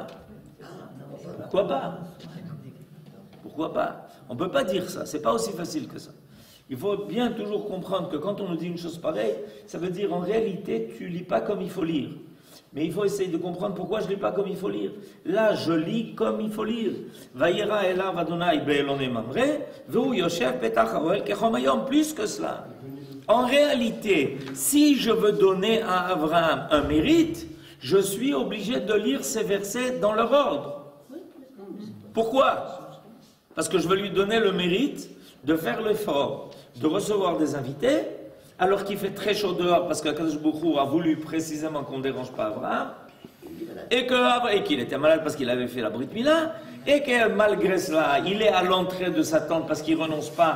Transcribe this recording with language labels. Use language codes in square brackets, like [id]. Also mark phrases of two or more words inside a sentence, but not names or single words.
[fr] Pourquoi pas? Pourquoi pas? On ne peut pas dire ça, c'est pas aussi facile que ça. Il faut bien toujours comprendre que quand on nous dit une chose pareille, ça veut dire en réalité tu lis pas comme il faut lire. Mais il faut essayer de comprendre pourquoi je lis pas comme il faut lire. Là, je lis comme il faut lire. [he] וירא אליו ה' באלני ממרא והוא ישב פתח האהל כחם היום. [fr] Plus que cela. En réalité, si je veux donner à Abraham un mérite, je suis obligé de lire ces versets dans leur ordre. Pourquoi? Parce que je veux lui donner le mérite de faire l'effort, de recevoir des invités, alors qu'il fait très chaud dehors, parce qu' [he] הקדוש ברוך הוא [fr] a voulu précisément qu'on ne dérange pas Abraham, et qu'il était malade parce qu'il avait fait la [he] ברית מילה, [fr] et que malgré cela, il est à l'entrée de sa tente parce qu'il ne renonce pas.